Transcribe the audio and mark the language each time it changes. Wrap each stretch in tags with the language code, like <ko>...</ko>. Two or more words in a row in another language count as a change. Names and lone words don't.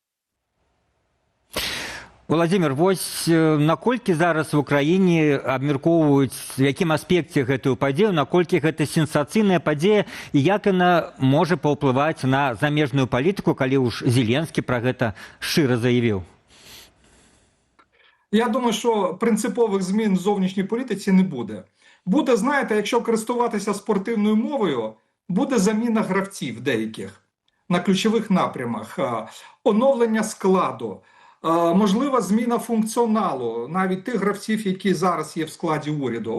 <be>Владимир, вось наколькі зараз в Украіне абмяркоўваюць, в якім аспекце гэтую падзею, наколькі гэта сенсацыйная падзея і як яна можа паўплываць на замежную палітыку, калі ўж Зеленскі пра гэта шчыра заявіў?</be> <uk>Я думаю, що принципових змін в зовнішній політиці не буде. Буде, знаєте, якщо користуватися спортивною мовою, буде заміна гравців деяких на ключових напрямах, оновлення складу, можлива зміна функціоналу, навіть тих гравців, які зараз є в складі уряду.</uk>